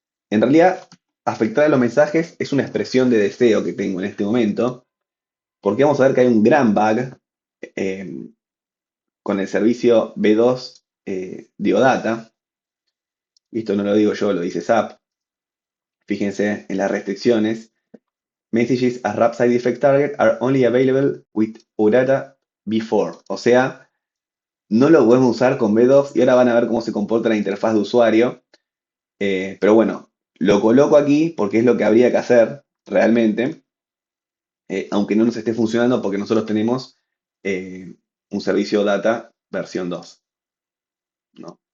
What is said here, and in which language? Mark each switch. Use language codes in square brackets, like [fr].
[es] En realidad, afectar a los mensajes es una expresión de deseo que tengo en este momento, porque vamos a ver que hay un gran bug con el servicio B2 Diodata. Esto no lo digo yo, lo dice SAP. Fíjense en las restricciones. [en] Messages as wrap side effect target are only available with OData before. [es] O sea, no lo podemos usar con B2 y ahora van a ver cómo se comporta la interfaz de usuario. Pero bueno, lo coloco aquí porque es lo que habría que hacer realmente, aunque no nos esté funcionando porque nosotros tenemos un servicio data versión 2, ¿no?